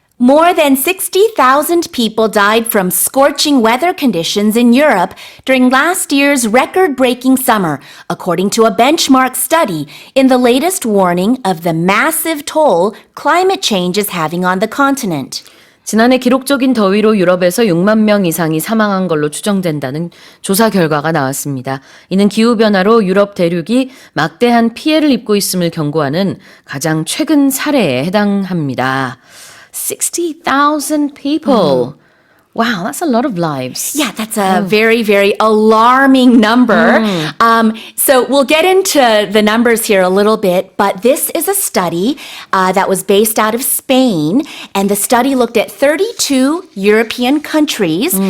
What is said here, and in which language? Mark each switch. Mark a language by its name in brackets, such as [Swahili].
[English] More than 60,000 people died from scorching weather conditions in Europe during last year's record-breaking summer, according to a benchmark study in the latest warning of the massive toll climate change is having on the continent. [Korean] 지난해 기록적인 더위로 유럽에서 6만 명 이상이 사망한 걸로 추정된다는 조사 결과가 나왔습니다. 이는 기후변화로 유럽 대륙이 막대한 피해를 입고 있음을 경고하는 가장 최근 사례에 해당합니다. [English] 60,000 people. Wow, that's a lot of lives. Yeah, that's a very, very alarming number. So we'll get into the numbers here a little bit, but this is a study that was based out of Spain, and the study looked at 32 European countries.